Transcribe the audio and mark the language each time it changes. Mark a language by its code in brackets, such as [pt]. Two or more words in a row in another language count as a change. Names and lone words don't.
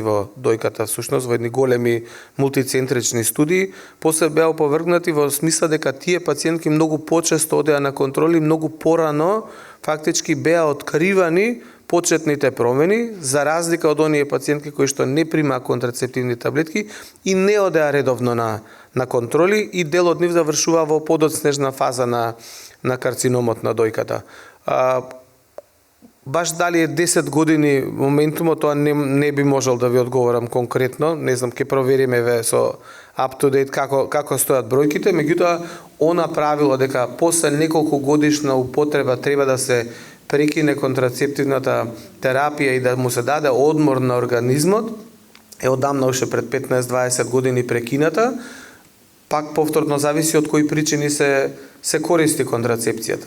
[mk] во дојката, всушност во едни големи мултицентрични студии, после беа опровергнати во смисла дека тие пациентки многу почесто одеа на контроли, многу порано фактички беа откривани почетните промени, за разлика од оние пациентки кои што не примаа контрацептивни таблетки и не одеа редовно на контроли, и дел од нив завршува во подоцнежна фаза на карциномот на дојката. Баш дали е 10 години моментумот, тоа не би можел да ви одговорам конкретно, не знам, ќе провериме со [en] up to date [mk] како стојат бројките, меѓутоа она правило дека после неколку годишна употреба треба да се прекине контрацептивната терапија и да му се даде одмор на организмот, е одамна уште пред 15-20 години прекината. Пак повторно зависи од кои причини се користи контрацепцијата.